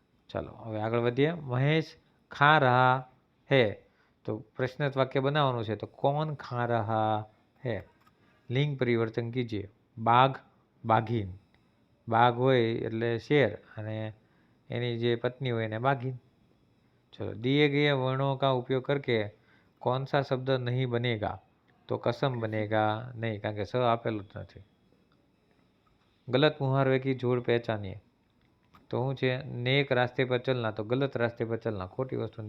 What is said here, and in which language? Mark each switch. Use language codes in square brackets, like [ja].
[gu] ચાલો હવે આગળ વધીએ. [hi] મહેશ ખા રહા હે, [gu] તો પ્રશ્નાર્થ વાક્ય બનાવવાનું છે, તો કોણ [hi] ખા રહા હે? લિંગ પરિવર્તન કીજીએ. [gu] બાઘ, બાઘીન. બાઘ હોય એટલે શેર, અને એની જે પત્ની હોય એને બાઘીન. [hi] चलो, दिए गए वर्णों का उपयोग करके कौन सा शब्द नहीं बनेगा? तो कसम बनेगा नहीं, [gu] કારણ કે સ આપેલું જ નથી. [hi] गलत मुहावरे की जोड़ पहचानिए, [gu] તો શું છે? [hi] नेक रास्ते पर चलना, तो गलत रास्ते पर चलना, [gu] ખોટી વસ્તુ.